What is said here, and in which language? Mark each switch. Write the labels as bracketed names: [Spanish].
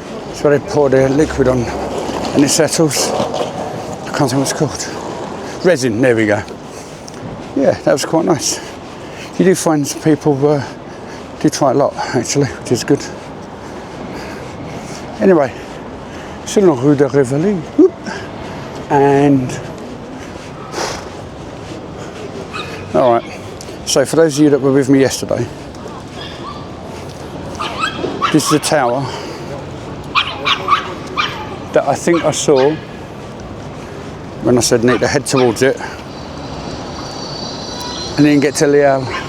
[English] It's where they pour their liquid on and it settles. I can't think what it's called. Resin, there we go. Yeah, that was quite nice. You do find some people do try a lot actually, which is good. [French] Anyway, c'est la rue de Rivoli. [English] And alright, so for those of you that were with me yesterday, this is a tower that I think I saw when I said need to head towards it and then get to Liel.